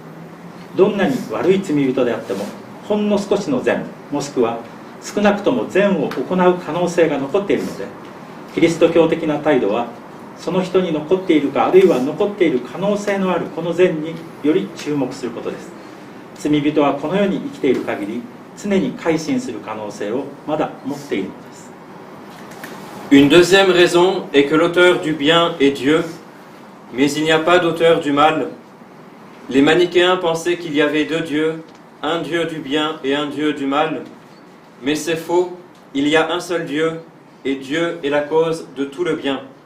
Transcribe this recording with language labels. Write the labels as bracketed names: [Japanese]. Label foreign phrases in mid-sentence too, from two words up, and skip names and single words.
[Japanese] どんなに悪い罪人であっても、ほんの少しの善、もしくは少なくとも善を行う可能性が残っているので、キリスト教的な態度はその人に残っているか、あるいは残っている可能性のあるこの善により注目することです。罪人はこの世に生きている限り、常に改心する可能性をまだ持っているのです。 [French] Une deuxième raison est que l'auteur du bien est Dieu, mais il n'y a pas d'auteur du mal. Les manichéens pensaient qu'il y avait deux dieux, un Dieu du bien et un Dieu du mal. Mais c'est faux, il y a un seul Dieu, et Dieu est la cause de tout le bien.